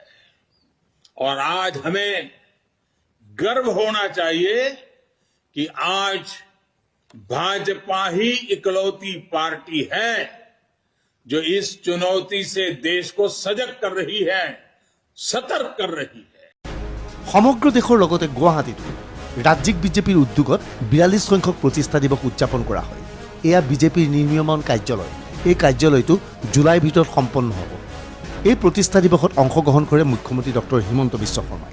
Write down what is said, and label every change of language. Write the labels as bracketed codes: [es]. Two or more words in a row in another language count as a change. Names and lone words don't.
[hi] और आज हमें गर्व होना चाहिए कि आज भाजपा ही इकलौती पार्टी है जो इस चुनौती से देश को सजग कर रही है, सतर्क कर रही है। [as] সমগ্ৰ দেশৰ লগতে গুৱাহাটীতো ৰাজ্যিক বিজেপিৰ উদ্যোগত ৪২ সংখ্যক প্ৰতিষ্ঠা দিৱস উদযাপন কৰা হয়। এয়া বিজেপিৰ নিৰ্মীয়মান কাৰ্যালয়। এই কাৰ্যালয়টো জুলাইৰ ভিতৰত সম্পন্ন হ'ব। এই প্ৰতিষ্ঠা দিৱসত অংশগ্ৰহণ কৰে মুখ্যমন্ত্ৰী ডক্টৰ হিমন্ত বিশ্ব শৰ্মাই।